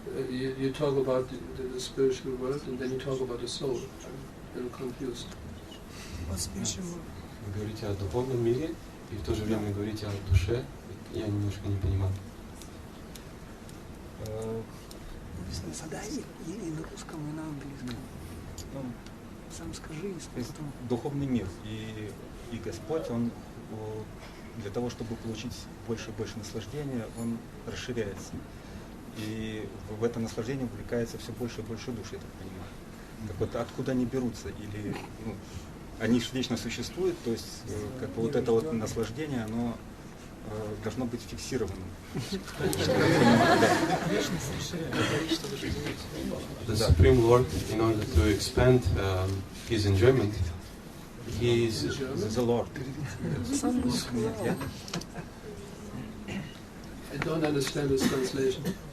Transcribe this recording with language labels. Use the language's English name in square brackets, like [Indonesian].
[English] You talk about the spiritual world and then you talk about the soul. I'm a little confused. [Russian] Вы говорите о духовном мире и в то же время говорите о душе. Я немножко не понимаю. Задай и на русском, и на английском. Сам скажи, потом... Духовный мир и Господь, он для того, чтобы получить больше и больше наслаждения, он расширяется. И в это наслаждение увлекается все больше и больше душ, я так понимаю. Как вот откуда они берутся? Или они же вечно существуют, то есть как бы вот это вот наслаждение, оно должно быть фиксированным. [English] The Supreme Lord, in order to expand his enjoyment, he is The Lord. I don't understand this translation.